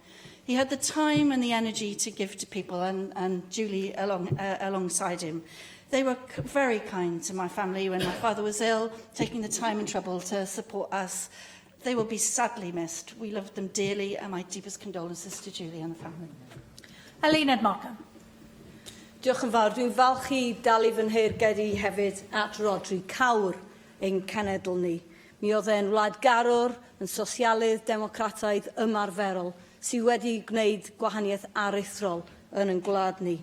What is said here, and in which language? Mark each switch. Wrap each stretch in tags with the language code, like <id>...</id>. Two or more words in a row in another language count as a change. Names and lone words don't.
<en>He had the time and the energy to give to people, and Julie alongside him. They were very kind to my family when my father was ill, taking the time and trouble to support us. They will be sadly missed. We loved them dearly, and my deepest condolences to Julie and the family.</en> <cy>Cynulliad Morgan. Diolch yn fawr. Dwi'n falch i dalu fy nheyrngedau hefyd at Rhodri cawr ein cenedl ni. Mi oedd e'n wladgarwr, yn sosialydd, democrataidd ymarferol, sydd wedi gwneud gwahaniaeth aruthrol yn ein gwlad ni.</cy>